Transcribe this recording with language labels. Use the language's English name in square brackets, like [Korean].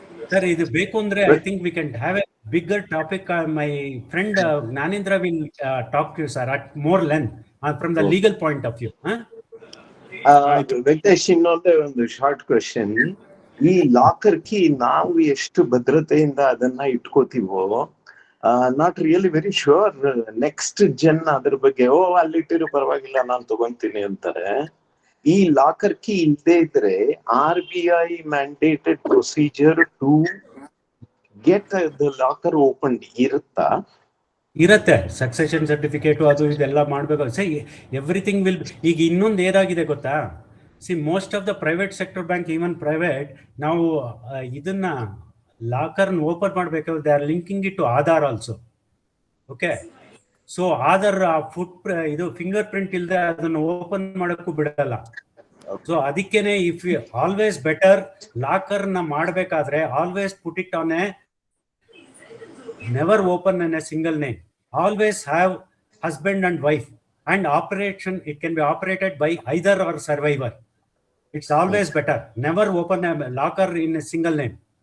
[English] Sir, [Kannada] ಇದು ಬೇಕು ಅಂದ್ರೆ [English] I think we can have a bigger topic. My friend Gnanendra will talk to you, sir, at more length from the legal point of view. [Kannada] Venkatesh, ಇನ್ನೊಂದೇ ಒಂದು short question. ಈ locker key ನಾವು ಎಷ್ಟು ಭದ್ರತೆಯಿಂದ ಅದನ್ನ ಇಟ್ಕೋತೀವೋ, [English] not really very sure [Kannada] next Jan ಅದ್ರ ಬಗ್ಗೆ ಅಲ್ಲಿಟ್ಟಿರೋ ಪರವಾಗಿಲ್ಲ ನಾನು ತಗೊಂತೀನಿ ಅಂತಾರೆ. ಈ ಲಾಕರ್ ಕೀ ಇಲ್ಲದೆ ಇದ್ರೆ [English] RBI mandated procedure to get the locker opened [Kannada] ಇರತ್ತೆ. ಸಕ್ಸೆಷನ್ ಸರ್ಟಿಫಿಕೇಟ್ ಅದು ಇದೆಲ್ಲ ಮಾಡ್ಬೇಕು. [English] Everything will. [Kannada] ಈಗ ಇನ್ನೊಂದು ಏನಾಗಿದೆ ಗೊತ್ತಾ, [English] most of the private sector bank, [Kannada] even private, ನಾವು ಇದನ್ನ ಲಾಕರ್ ಓಪನ್ ಮಾಡ್ಬೇಕಾದ್ರೆ [English] They are linking it to Aadhaar also. [Kannada] Okay, so Aadhaar ಇದು ಫಿಂಗರ್ ಪ್ರಿಂಟ್ ಇಲ್ಲದೆ ಅದನ್ನು ಓಪನ್ ಮಾಡಕ್ಕೂ ಬಿಡಲ್ಲ. ಸೊ ಅದಕ್ಕೇನೆ [English] if you always better [Kannada] locker ನ ಮಾಡ್ಬೇಕಾದ್ರೆ [English] Always put it on a never open in a single name. Always have husband and wife, and operation, it can be operated by either or survivor. It's always better. Never open a locker in a single name.